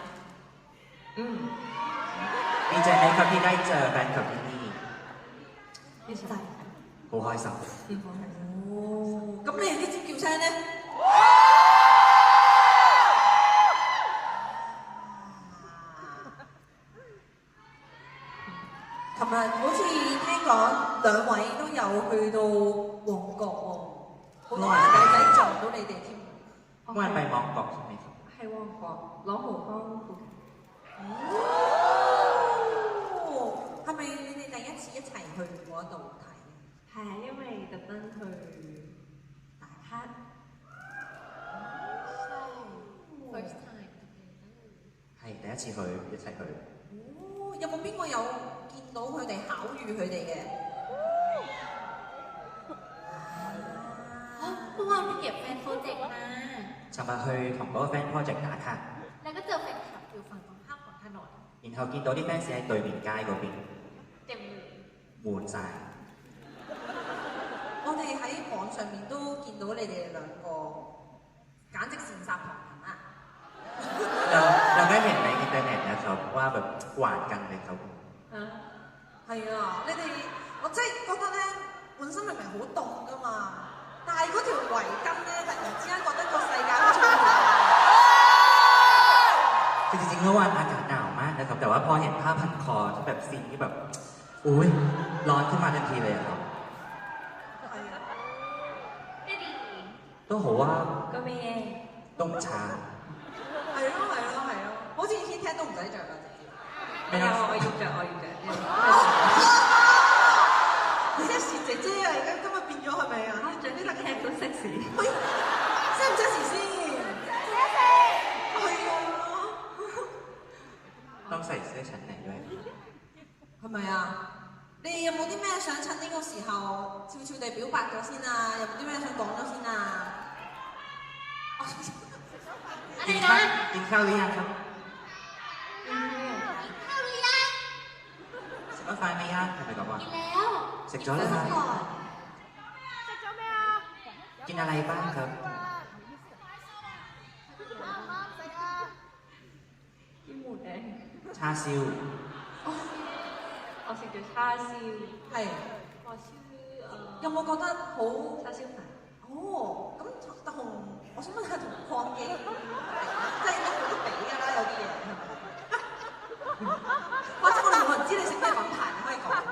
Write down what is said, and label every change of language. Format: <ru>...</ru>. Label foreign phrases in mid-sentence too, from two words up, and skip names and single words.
<th>ดีใจไหมครับที่ได้เจอแฟนคลับที่นี่ ดีใจ</th> <yue>好開心。咁你哋啲尖叫聲呢？琴日好似聽講兩位都有去到旺角喎，好多朋友仔撞到你哋添。</yue> <th>เมื่อวานไปมองกอกใช่ไหมครับ</th> <yue>係旺角朗豪坊附近係咪你哋第一次一齊去嗰度睇？係啊，因為特登去打卡。</yue> <en>first time</en> <yue>係第一次去一齊去。有冇邊個有見到佢哋巧遇佢哋嘅？</yue> <th>เมื่อวานไปเก็บ</th> <en>fan project</en> <th>มา</th> <yue>尋日去同嗰個</yue> <en>fan project</en> <yue>打卡，</yue> <th>แล้วก็เจอแฟนคลับอยู่ฝั่งตรงข้ามของถนน</th> <yue>然後見到啲 fans 喺對面街嗰邊</yue> <th>เต็มเลย</th> <yue>滿晒。我哋喺網上面都見到你哋兩個，簡直羨煞旁人啊！</yue> <th>เราได้เห็นในอินเทอร์เน็ตนะครับว่าแบบหวานกันเลยครับ。</th> <yue>係啊，你哋我真係覺得咧，本身明明好凍噶嘛，但係嗰條圍巾咧，突然之間覺得個世界好似好</yue> <th>คือจริงๆเมื่อวานอากาศหนาวมากนะครับแต่ว่าพอเห็นผ้าพันคอที่แบบสิ่งที่แบบอุ้ยร้อนขึ้นมาทันทีเลยอะครับ ไม่ดี</th> <yue>都好啊個咩嘢？凍茶係咯係咯係咯，好似 heat tech 都唔使着啦，直接。沒有，我要着，我要着。 sexy 姐姐啊，而家今日變咗係咪啊？着呢個 cap 都 sexy。喂，sexy 唔 sexy 先？sexy。係啊。</yue> <th>ต้องใส่เสื้อชั้นในด้วย</th> <yue>係咪啊？你哋有冇啲咩想趁呢個時候悄悄地表白咗先啊？有冇啲咩想講咗先啊？</yue> <th>กินข้าวหรือยังครับ</th> <yue>食咗飯未啊係咪咁啊</yue> <th>กินแล้ว</th> <yue>食咗啦ครับ</yue> <th>ก่อน กินอะไรบ้างครับ 啲หมูแดง ชาซิว</th> <yue>我食咗叉燒，係。叉燒有冇覺得好？叉燒飯。哦， 哦，咁同我想問下同礦記，即係都冇得比㗎啦，有啲嘢係咪？或者我哋冇人知你食咩品牌，你可以講㗎。</yue>